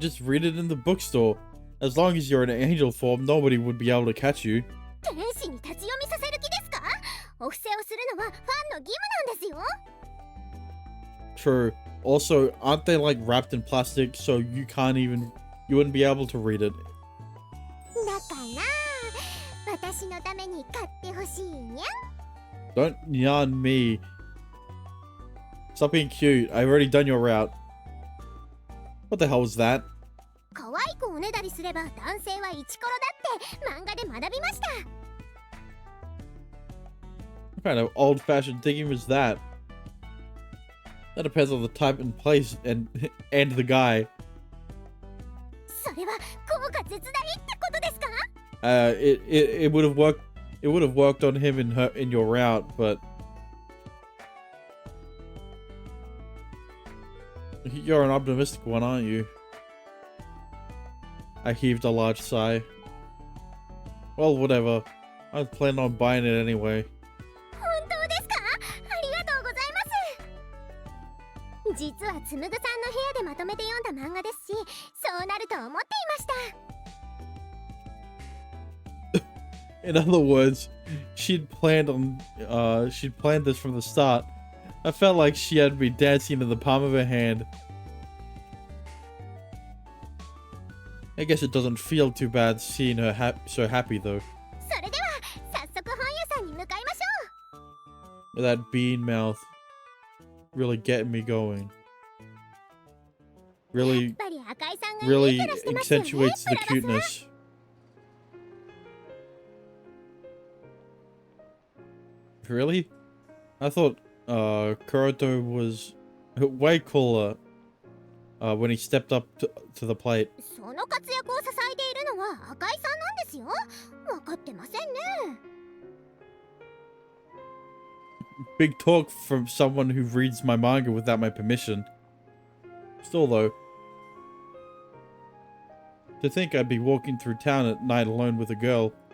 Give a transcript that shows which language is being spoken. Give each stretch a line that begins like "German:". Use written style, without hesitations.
English: Then just read it in the bookstore. As long as you're in an angel form, nobody would be able to catch you.
Japanese: 天使に立ち読みさせる気ですか？お布施をするのはファンの義務なんですよ。
English: True. Also, aren't they like wrapped in plastic so you wouldn't be able to read it?
Japanese: だから私のために買ってほしいにゃ。
English: Don't yarn me. Stop being cute. I've already done your route. What the hell was that?
Japanese: 可愛くおねだりすれば男性はイチコロだって漫画で学びました。
English: What kind of old-fashioned thinking was that? That depends on the type and place and the guy.
Japanese: それは効果絶大ってことですか？
English: It would have worked. It would have worked on him in your route, but you're an optimistic one, aren't you? I heaved a large sigh. Well, whatever. I was planning on buying it anyway.
Japanese: 本当ですか？ありがとうございます。実はつむぐさんの部屋でまとめて読んだ漫画ですし、そうなると思っていました。
English: In other words, she'd planned this from the start. I felt like she had me dancing in the palm of her hand. I guess it doesn't feel too bad seeing her so happy though.
Japanese: それでは早速本屋さんに向かいましょう。
English: That bean mouth really getting me going.
Japanese: やっ
English: Really,
Japanese: ぱり赤井さんがいい
English: really
Japanese: キャラしてますよね、
English: accentuates the
Japanese: ブラバス。
English: cuteness. Really? I thought Kuroto was way cooler when he stepped up to the plate.
Japanese: その活躍を支えているのは赤井さんなんですよ。分かってませんね。
English: Big talk from someone who reads my manga without my permission. Still though, to think I'd be walking through town at night alone with a girl.